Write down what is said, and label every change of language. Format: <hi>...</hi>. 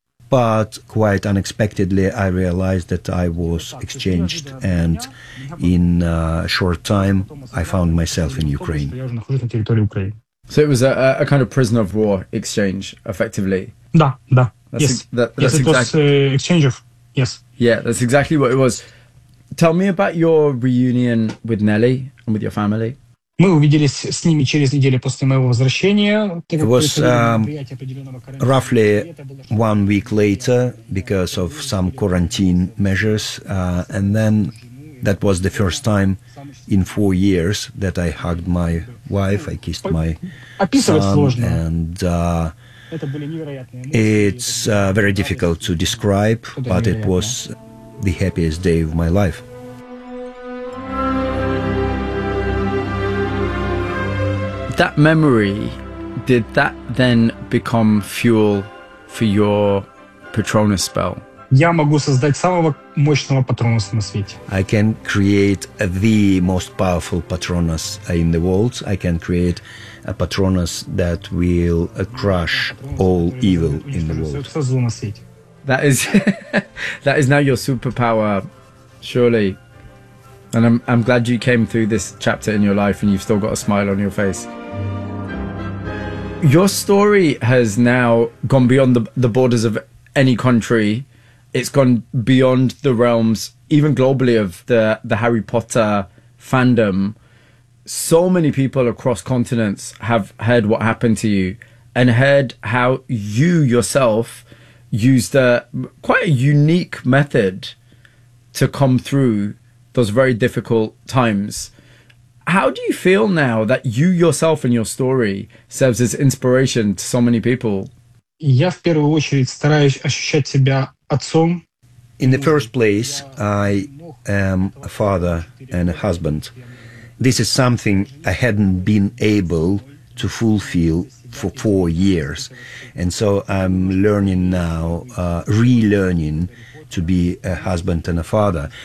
<en>But quite unexpectedly, I realized that I was exchanged, and in a short time, I found myself in Ukraine. So it was a kind of prisoner of war exchange, effectively. Yes, it was exchange. Yeah, that's exactly what it was. Tell me about your reunion with Nelly and with your family.</en> <ru>Мы увиделись с ними через неделю после моего возвращения.</ru> <en>It was roughly 1 week later because of some quarantine measures. And then that was the first time in 4 years that I hugged my wife, I kissed my son. And it's very difficult to describe, but it was the happiest day of my life. That memory, did that then become fuel for your Patronus spell?</en> <ru>Я могу создать самого мощного Патронуса на свете.</ru> <en>I can create the most powerful Patronus in the world. I can create a Patronus that will crush all evil in the world. That is now your superpower, surely. And I'm glad you came through this chapter in your life and you've still got a smile on your face. Your story has now gone beyond the borders of any country. It's gone beyond the realms, even globally, of the Harry Potter fandom. So many people across continents have heard what happened to you and heard how you yourself used a quite a unique method to come through those very difficult times. How do you feel now that you yourself and your story serves as inspiration to so many people?</en> <ru>Я в первую очередь стараюсь ощущать себя отцом.</ru> <en>In the first place, I am a father and a husband. This is something I hadn't been able to fulfill for 4 years. And so I'm learning now, relearning to be a husband and a father.</en>